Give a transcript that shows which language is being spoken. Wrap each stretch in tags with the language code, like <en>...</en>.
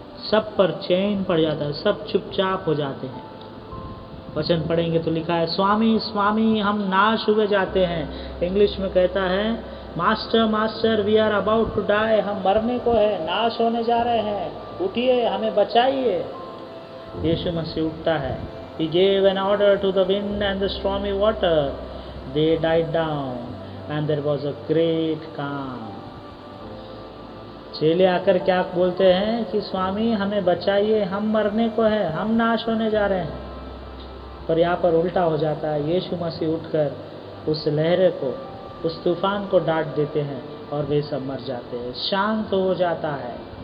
<hi>सब पर चैन पड़ जाता है, सब चुपचाप हो जाते हैं। वचन पढ़ेंगे तो लिखा है, स्वामी स्वामी हम नाश हुए जाते हैं। इंग्लिश में कहता है,</hi> <en>master master we are about to die,</en> <hi>हम मरने को है, नाश होने जा रहे हैं, उठिए हमें बचाइए। यीशु मसीह उठता है।</hi> <en>He gave an order to the wind and the stormy water. They died down and there was a great calm.</en> <hi>चेले आकर क्या बोलते हैं कि स्वामी हमें बचाइए, हम मरने को है, हम नाश होने जा रहे हैं। पर यहाँ पर उल्टा हो जाता है, यीशु मसीह उठकर उस लहरे को, उस तूफान को डांट देते हैं और वे सब मर जाते हैं, शांत हो जाता है।</hi>